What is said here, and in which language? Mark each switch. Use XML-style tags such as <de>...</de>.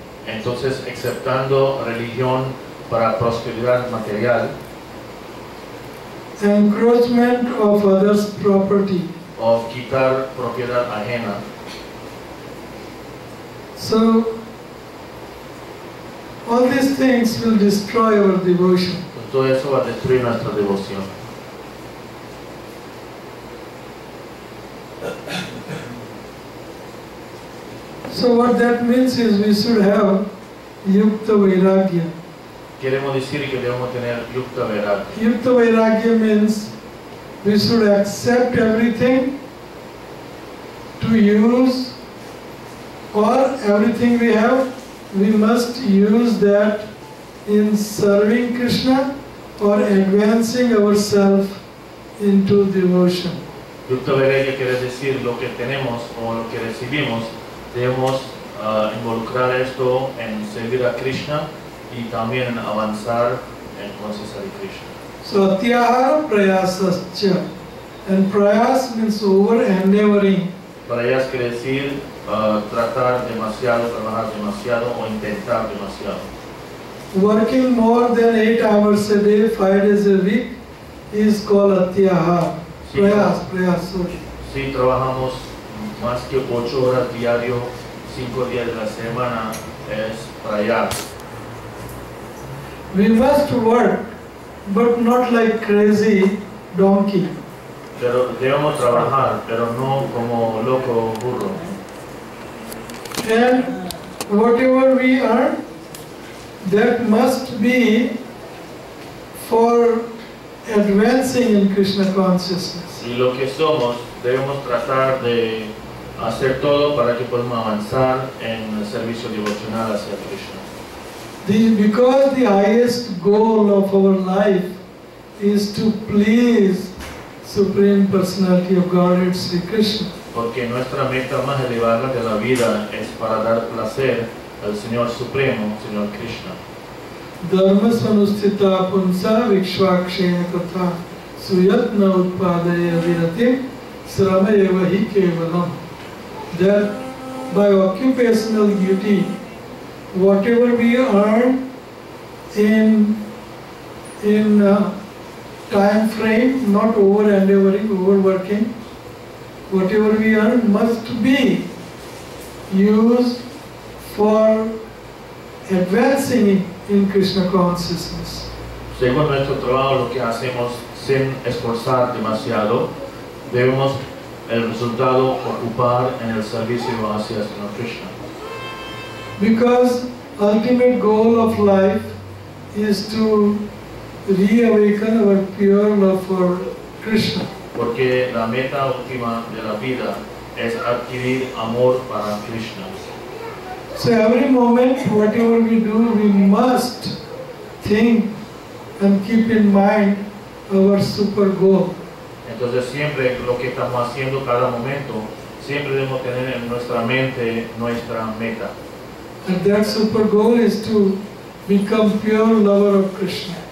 <es>Entonces, aceptando religión para prosperidad material</es> <en>Encroachment of others' property.</en> <es>o quitar propiedad ajena.</es> <en>So all these things will destroy our devotion.</en> <es>Todo eso va a destruir nuestra devoción.</es> <en>So what that means is we should have yukta vairagya.</en> <es>Queremos decir que debemos tener yukta vairagya.</es> <en>Yukta vairagya means we should accept everything to use, or everything we have, we must use that in serving Krishna or advancing ourselves into devotion.</en> <es>Yukta vairagya quiere decir lo que tenemos o lo que recibimos, debemos involucrar esto en servir a Krishna y también en avanzar en conciencia de Krishna.</es> <sa>So atyaharah prayasas cha.</sa> <en>And prayas means over endeavoring.</en> <es>Prayas quiere decir tratar demasiado, trabajar demasiado o intentar demasiado.</es> <en>Working more than 8 hours a day, 5 days a week is called atyaharah.</en> <es>Sí,</es> <en>Prayas, sorry.</en> <es>Si trabajamos más que 8 horas diario, 5 días de la semana, es prayas.</es> <en>We must work, but not like crazy donkey.</en> <es>Pero debemos trabajar, pero no como loco burro.</es> <en>And whatever we earn, that must be for advancing in Krishna consciousness.</en> <es>Y lo que somos, debemos tratar de hacer todo para que podamos avanzar en el servicio devocional hacia Krishna.</es> <en>Because the highest goal of our life is to please Supreme Personality of Godhead, Sri Krishna.</en> <es>Porque nuestra meta más elevada de la vida es para dar placer al Señor Supremo, Señor Krishna.</es> <sa>Dharma sanustita punsa vikshvakshena katha suyatna utpadaya viratim srama hi kevalam.</sa> <en>That by occupational duty, whatever we earn in time frame, not over endeavoring, overworking, whatever we earn must be used for advancing in Krishna consciousness.</en> <es>Según nuestro trabajo, lo que hacemos sin esforzar demasiado, debemos el resultado ocupar en el servicio hacia el Señor Krishna.</es> <en>Because ultimate goal of life is to reawaken our pure love for Krishna.</en> <es>Porque la meta última de la vida es adquirir amor para Krishna.</es> <en>So every moment, whatever we do, we must think and keep in mind our super goal.</en> <es>Entonces siempre lo que estamos haciendo cada momento, siempre debemos tener en nuestra mente nuestra meta.</es> <en>And that super goal is to become pure lover of Krishna.</en>